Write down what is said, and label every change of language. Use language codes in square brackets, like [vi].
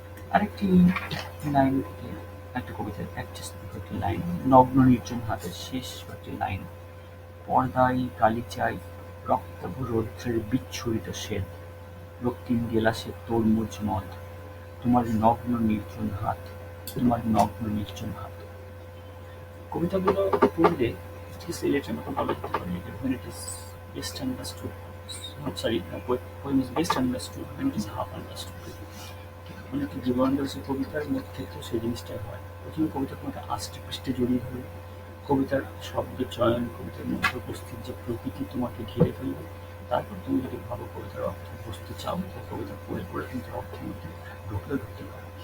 [bn] আরেকটি লাইন থেকে একটা কবিতার একটি লাইন, নগ্ন নির্জন হাতের শেষ কয়েকটি লাইন। পর্দায় গালিচায় রক্তাভ রৌদ্রের বিচ্ছুরিত শ্বেত, রক্তিম গেলাসে তরমুজ মদ, তোমার নগ্ন নির্জন হাত, তোমার নগ্ন নির্জন হাত। কবিতাগুলো পড়লে সিলেটের মতো বলা যেতে পারে যে [en] when it is best understood, sorry, poem is best understood when it is half understood. [bn] মানে একটা জীবনানন্দের কবিতার মধ্যে ক্ষেত্রে সেই জিনিসটাই হয়। প্রথমে কবিতার মধ্যে আষ্টে পৃষ্ঠে জড়িয়ে ধরে কবিতার শব্দ চয়ন, কবিতার মধ্যে উপস্থিত যে প্রকৃতি তোমাকে ঘিরে ফেলবে, তারপর তুমি যদি ভালো কবিতার অর্থ বুঝতে চাও তাহলে কবিতা পড়ে পড়ে কিন্তু অর্থের মধ্যে ঢুকতে পারো।